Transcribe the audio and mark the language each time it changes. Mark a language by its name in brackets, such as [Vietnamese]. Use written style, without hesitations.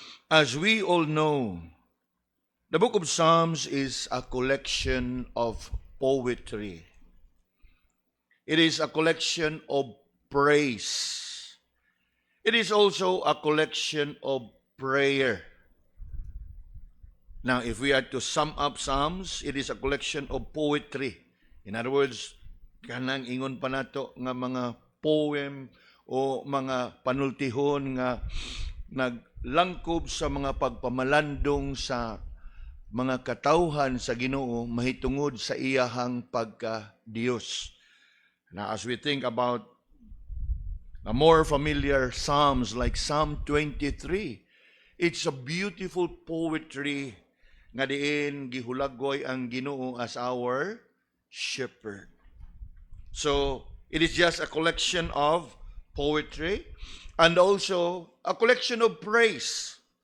[English] As we all know, the book of Psalms is a collection of poetry. It is a collection of praise. It is also a collection of prayer. Now, if we are to sum up Psalms, it is a collection of poetry. In other words, [Cebuano] kanang ingon pa nato nga mga poem o mga panultihon nga naglangkob sa mga pagpamalandong sa mga katawhan sa Ginoo mahitungod sa iyahang pagka-Dios. [English] Now, as we think about a more familiar Psalms like Psalm 23, it's a beautiful poetry [Cebuano] nga diin gihulagway ang Ginoo [English] as our shepherd. So, it is just a collection of poetry and also a collection of praise.